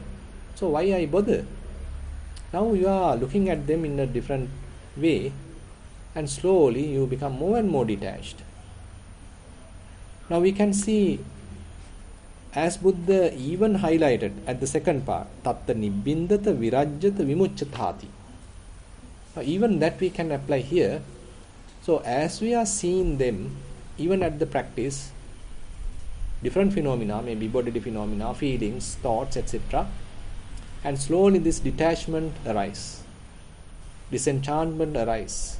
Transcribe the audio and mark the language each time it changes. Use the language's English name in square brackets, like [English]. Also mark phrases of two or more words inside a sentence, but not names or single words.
[English] So why I bother? Now you are looking at them in a different way, and slowly you become more and more detached. Now we can see, as Buddha even highlighted at the second part, [Pali] tatta nibbindata virajjata vimucchathati. [English] Now even that we can apply here. So as we are seeing them, even at the practice, different phenomena, maybe bodily phenomena, feelings, thoughts, etc. And slowly this detachment arises, disenchantment arises.